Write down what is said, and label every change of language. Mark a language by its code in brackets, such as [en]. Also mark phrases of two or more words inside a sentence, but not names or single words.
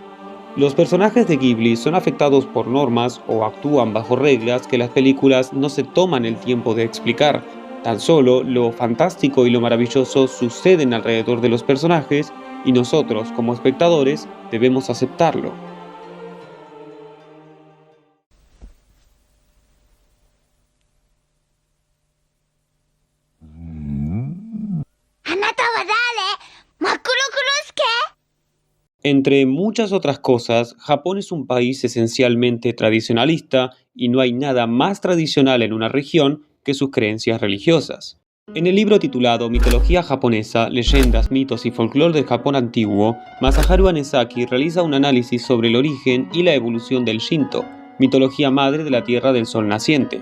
[es] Los personajes de Ghibli son afectados por normas o actúan bajo reglas que las películas no se toman el tiempo de explicar. Tan solo lo fantástico y lo maravilloso suceden alrededor de los personajes y nosotros, como espectadores, debemos aceptarlo. [ja] あなたは誰？マクロクロスケ？ [es] Entre muchas otras cosas, Japón es un país esencialmente tradicionalista y no hay nada más tradicional en una región que sus creencias religiosas. En el libro titulado Mitología japonesa, leyendas, mitos y folclore del Japón antiguo, Masaharu Hanesaki realiza un análisis sobre el origen y la evolución del Shinto, mitología madre de la Tierra del Sol naciente.